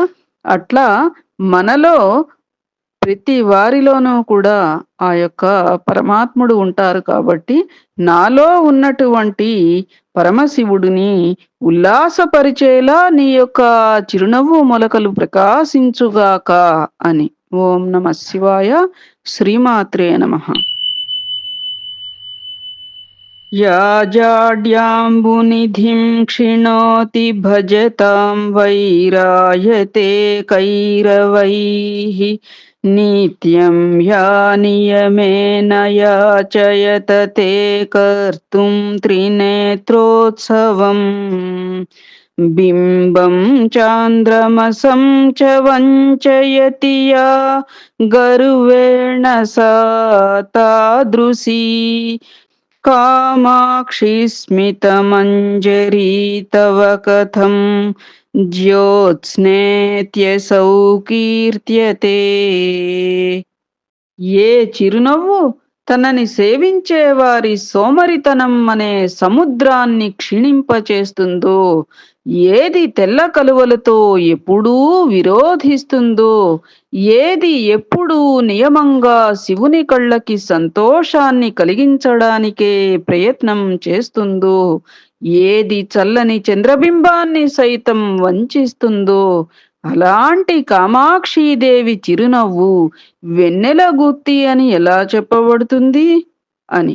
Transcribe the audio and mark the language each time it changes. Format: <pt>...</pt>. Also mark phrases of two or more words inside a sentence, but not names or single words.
<te>అట్లా మనలో ప్రతి వారిలోనూ కూడా ఆ యొక్క పరమాత్ముడు ఉంటారు కాబట్టి, నాలో ఉన్నటువంటి పరమశివుడిని ఉల్లాసపరిచేలా నీ యొక్క చిరునవ్వు మొలకలు ప్రకాశించుగాక అని. ఓం నమః శివాయ. శ్రీమాత్రే నమః.</te> <sa>या जाड्याम्बुनिधिं क्षिणोति भजतां वैरायते कैरवैः नित्यं या नियमेन याचयत ते कर्तुं त्रिनेत्रोत्सवम् बिम्बं चान्द्रमसं च वञ्चयति या गर्वेण सा तादृशी कामाक्षि स्मितमञ्जरी तव कथं ज्योत्स्नेत्यसौ కీర్త్యతే.</sa> <te>ఏ చిరునవ్వు తనని సేవించే వారి సోమరితనం అనే సముద్రాన్ని క్షీణింపచేస్తుందో, ఏది తెల్ల కలువలతో ఎప్పుడూ విరోధిస్తుందో, ఏది ఎప్పుడూ నియమంగా శివుని కళ్ళకి సంతోషాన్ని కలిగించడానికే ప్రయత్నం చేస్తుందో, ఏది చల్లని చంద్రబింబాన్ని సైతం వంచిస్తుందో, అలాంటి కామాక్షీదేవి చిరునవ్వు వెన్నెల గుత్తి అని ఎలా చెప్పబడుతుంది అని.</te>